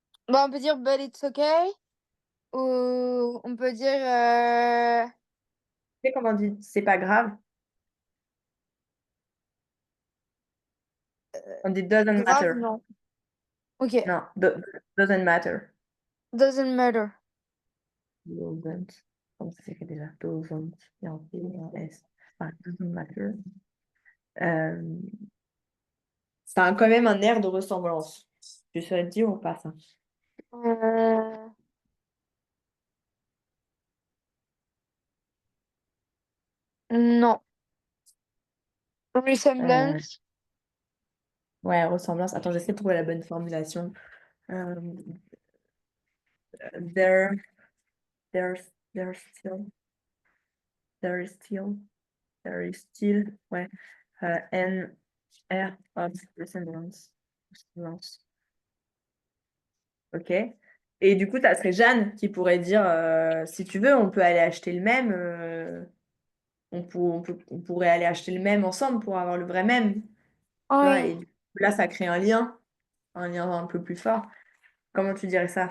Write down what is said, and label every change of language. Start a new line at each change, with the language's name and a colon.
French: Bah, on peut dire
English: but it's okay.
French: Ou on peut dire Tu sais comment on dit: «C'est pas grave»? On dit:
English: «Doesn't
French: grave,
English: matter».
French: non. Ok. Non,
English: doesn't matter. Doesn't matter. Doesn't,
French: comment ça s'écrit déjà?
English: Doesn't,
French: il y a un T et un S. Enfin,
English: doesn't matter.
French: Hem, Ça a quand même un air de ressemblance. Tu saurais dire ou pas ça? Euh, non. Heu,
English: Resemblance.
French: ouais, ressemblance. Attends, j'essaie de trouver la bonne formulation.
English: Hem, there there's there's still there is still there is still,
French: ouais,
English: an air of resemblance.
French: Ressemblance. OK. Et du coup, ça serait Jeanne qui pourrait dire, «Si tu veux, on peut aller acheter le même, on pourrait aller acheter le même ensemble pour avoir le vrai même». Tu vois? Oui. Et du coup, là, ça crée un lien un peu plus fort. Comment tu dirais ça?